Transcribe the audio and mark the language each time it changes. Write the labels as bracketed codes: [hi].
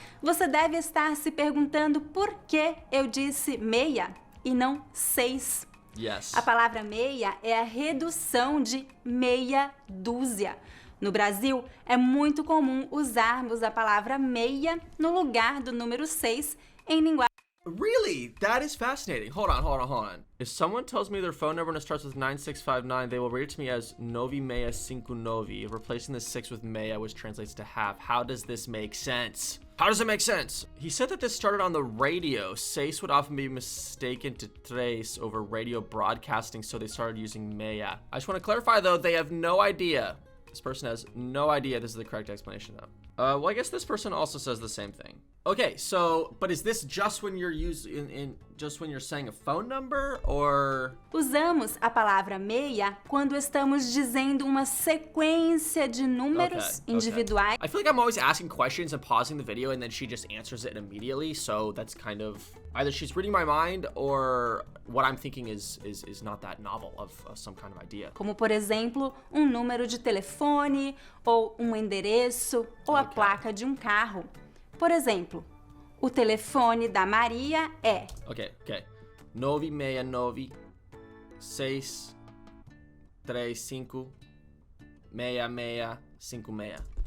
[pt] Você deve estar se perguntando por que eu disse meia e não 6. [en] Yes. [pt] A palavra meia é a redução de meia dúzia. No Brasil, é muito comum usarmos a palavra meia no lugar do número 6 em linguagem. [en] Really? That is fascinating. Hold on. If someone tells me their phone number and it starts with 9659, they will read it to me as Novi Meia 59, replacing the 6 with Meia, which translates to half. How does this make sense? How does it make sense? He said that this started on the radio. Seis would often be mistaken to tres over radio broadcasting, so they started using Meia. I just want to clarify, though, they have no idea. This person has no idea this is the correct explanation, though. Well, I guess this person also says the same thing. Okay, so, but is this just when you're just when you're saying a phone number, or? [pt] Usamos a palavra meia quando estamos dizendo uma sequência de números individuais. [en] I feel like I'm always asking questions and pausing the video, and then she just answers it immediately. So that's kind of either she's reading my mind, or what I'm thinking is not that novel of some kind of idea. [pt] Como, por exemplo, um número de telefone, ou um endereço, ou a placa de um carro. Por exemplo, o telefone da Maria é... Ok. 969 635 6656.